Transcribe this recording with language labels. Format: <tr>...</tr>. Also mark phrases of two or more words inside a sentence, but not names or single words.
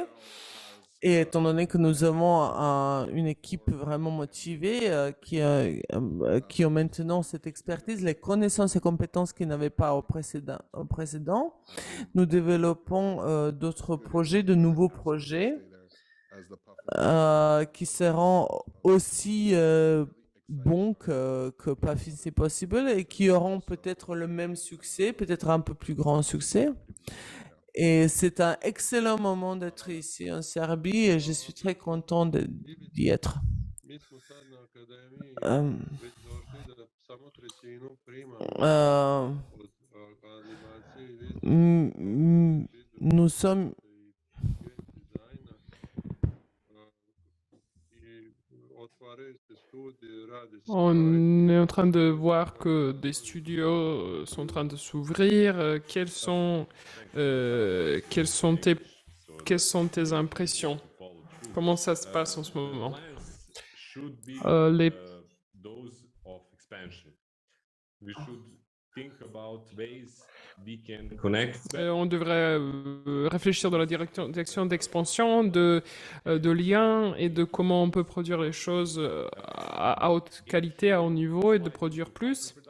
<fr>Et étant donné que nous avons une équipe vraiment motivée qui ont maintenant cette expertise, les connaissances et compétences qu'ils n'avaient pas au précédent, nous développons d'autres projets, de nouveaux projets qui seront aussi bons que Puffins Impossible et qui auront peut-être le même succès, peut-être un peu plus grand succès. Et c'est un excellent moment d'être ici en Serbie et je suis très content d'y être.</fr> <sr>Mi smo sad na akademiji Euh, već došli da samo trećinu primamo euh, od animacije i video</sr> <fr>mm, mm, nous sommes</fr> <sr>game dizajna i otvaraju se studije, radi se</sr> <fr>On est en train de voir que des studios sont en train de s'ouvrir. Quelles sont tes impressions? Comment ça se passe en ce moment? Les On devrait réfléchir dans la direction d'expansion, de liens et de comment on peut produire les choses à haute qualité, à haut niveau et de produire plus.</fr>